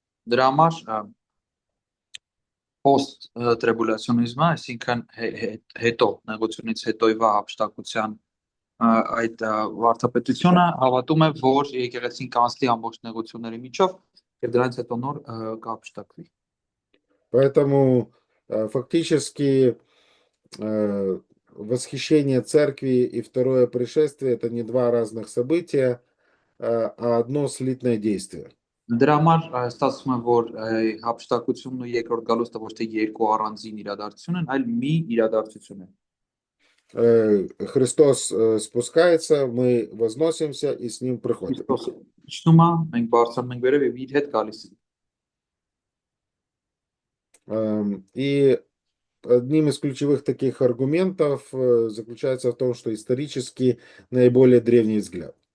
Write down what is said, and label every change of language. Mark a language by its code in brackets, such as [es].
[hy] Դրա համար post-tribulaционism-ը, այսինքն հետո նեղությունից հետոյվա ապշտակության այդ վարդապետությունը հավատում է, որ եկեղեցին կանցնի ամբողջ նեղությունների միջով եւ դրանից հետո նոր կապշտակվի։ [ru] Поэтому фактически восхищение церкви и второе пришествие – это не 2 разных события, а одно слитное действие. [hy] Դրա համար ստացվում է, որ հափշտակությունն ու երկրորդ գալուստը ոչ թե երկու առանձին իրադարձություն են, այլ մի իրադարձություն է։ [ru] Христос спускается, мы возносимся и с ним приходим. [hy] Քրիստոսը իջնում է, մենք բարձրանում ենք վերև եւ իր հետ գալիս ենք։ [ru] И одним из ключевых таких аргументов заключается в том, что исторически наиболее древний взгляд.